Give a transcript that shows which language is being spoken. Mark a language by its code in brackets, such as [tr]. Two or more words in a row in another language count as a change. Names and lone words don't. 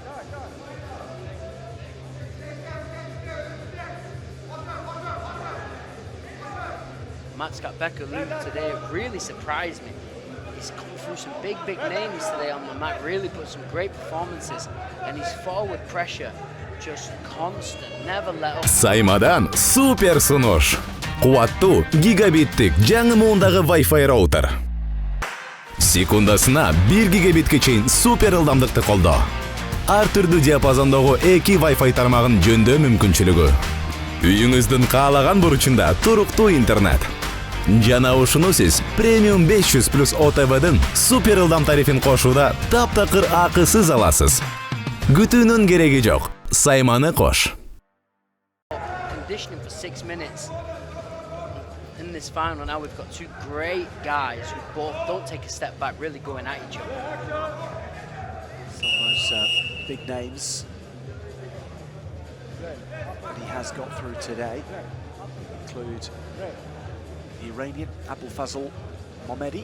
[en] Macatbek today really surprised me. He's come through some big names today on the mat, really put some great performances, and his forward pressure just constant, never let up. [ky] Саймадан супер сунуш. Куаттуу гигабиттик жаңы муундагы Wi-Fi роутер. Секундасына 1 гигабитке чейин супер ылдамдыкты колдоо. Ар түрдүү диапазондогу 2 Wi-Fi тармагын жөндөө мүмкүнчүлүгү. Үйүңүздүн каалаган бурчунда туруктуу интернет. Жана ушуну сиз премиум 500+ ОТВдын супер ылдам тарифин кошууда таптакыр акысыз аласыз. Күтүүнүн кереги жок. Сайманы кош. [en] Conditioning for 6 minutes. In this final now we've got 2 great guys who both don't take a step back, really going at each other. Some of those big names that he has got through today include the Iranian Abul Fazl Momedi.